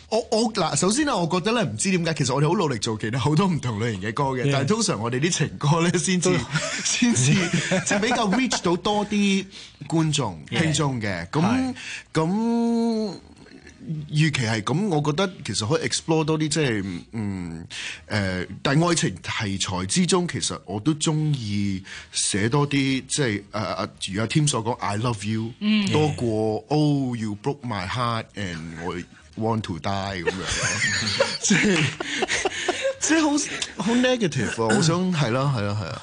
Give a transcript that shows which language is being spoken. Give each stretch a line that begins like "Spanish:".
Cantonese: 我首先咧，我覺得咧，唔知點解，其實我哋好努力做其他好多唔同類型嘅歌嘅， yeah. 但係通常我哋啲情歌咧，先至即係比較 reach 到多啲觀眾、yeah. 聽眾嘅。咁預期係咁，我覺得其實可以 explore 多啲，即係但愛情題材之中，其實我都中意寫多啲，即係如阿 Tim 所講 ，
English: I love you、
Cantonese: mm. 多過
English: Oh you broke my heart and 我。 want to die
Cantonese: 咁樣咯，即係好 negative 啊！我想係啦，係啦，係啦，